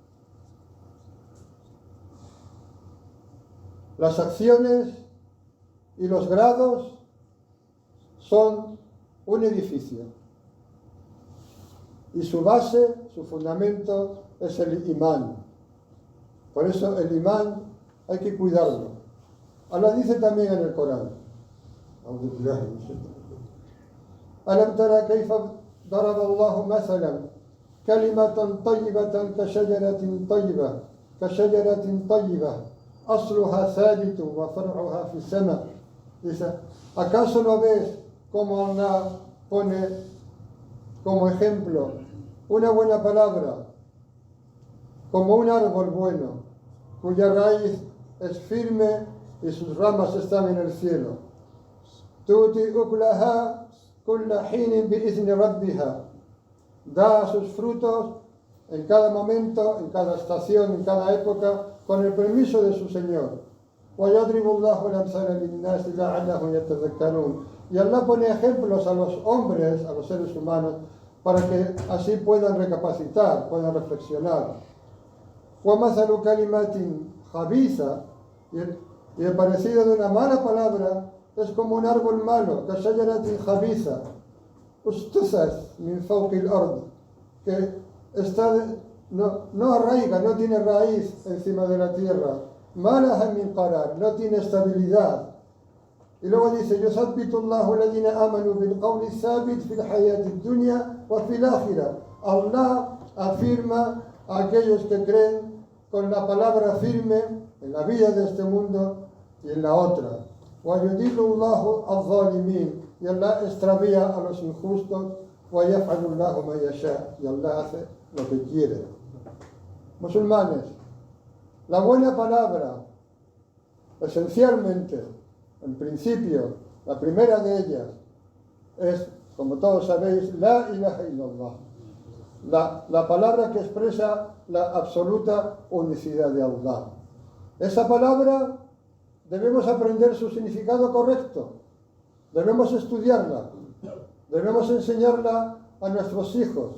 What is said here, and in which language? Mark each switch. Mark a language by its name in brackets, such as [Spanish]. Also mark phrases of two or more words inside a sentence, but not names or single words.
[Spanish] Las acciones y los grados son un edificio. Y su base, su fundamento, es el imán. Por eso el imán hay que cuidarlo. Allah dice también en el Corán: [Arabic] ألم تر كيف ضرب الله مثلا كلمة طيبة كشجرة طيبة أصلها ثابت وفرعها في السماء. [Spanish] Dice: ¿acaso no ves cómo Allah pone como ejemplo una buena palabra como un árbol bueno, cuya raíz es firme y sus ramas están en el cielo? [Arabic] تؤتي أكلها كل حين بإذن ربها. [Spanish] Da sus frutos en cada momento, en cada estación, en cada época, con el permiso de su Señor. [Arabic] وَيَضْرِبُ اللَّهُ الْأَمْثَالَ لِلنَّاسِ لَعَلَّهُمْ يَتَذَكَّرُونَ. [Spanish] Y Allah pone ejemplos a los hombres, a los seres humanos, para que así puedan recapacitar, puedan reflexionar. [Arabic] وَمَثَلُ كَلِمَةٍ خَبِيثَةٍ. [Spanish] Y el parecido de una mala palabra es como un árbol malo, [Arabic] كشجرة خبيثة اجتثت من فوق الأرض, [Spanish] que no arraiga, no tiene raíz encima de la tierra. [Arabic] ما لها من قرار, [Spanish] no tiene estabilidad. Y luego dice, [Arabic] يثبت الله الذين آمنوا بالقول الثابت في الحياة الدنيا وفي الآخرة. [Spanish] Allah afirma a aquellos que creen con la palabra firme en la vida de este mundo y en la otra. [Arabic] ويضل الله الظالمين, [Spanish] y Allah extravía a los injustos. [Arabic] ويفعل الله ما يشاء, [Spanish] y Allah hace lo que quiere. Musulmanes, la buena palabra, esencialmente, en principio, la primera de ellas es, como todos sabéis, [Arabic] لا إله إلا الله. [Spanish] La palabra que expresa la absoluta unicidad de Allah. Esa palabra debemos aprender su significado correcto, debemos estudiarla, debemos enseñarla a nuestros hijos.